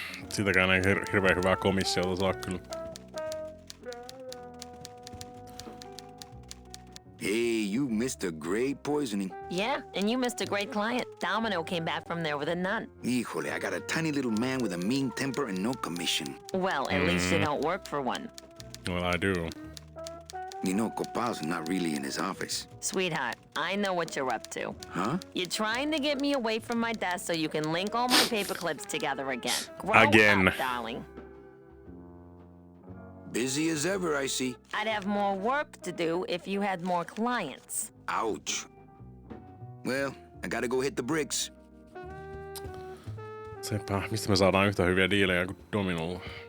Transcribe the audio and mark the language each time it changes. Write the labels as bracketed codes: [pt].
[fi] Sitäkään ei hirveän hyvää komissiota saa kyllä. [en] Hey, you missed a great poisoning. Yeah, and you missed a great client. Domino came back from there with a nun. Híjole, I got a tiny little man with a mean temper and no commission. Well, at least you don't work for one. Well, I do. You know, Copal's not really in his office. Sweetheart, I know what you're up to. Huh? You're trying to get me away from my desk so you can link all my paper clips together again. Grow Again. up, darling. Busy as ever, I see. I'd have more work to do if you had more clients. Ouch. Well, I gotta go hit the bricks. [fi] Sepä, mistä me saadaan yhtä hyviä diilejä kuin Dominolla?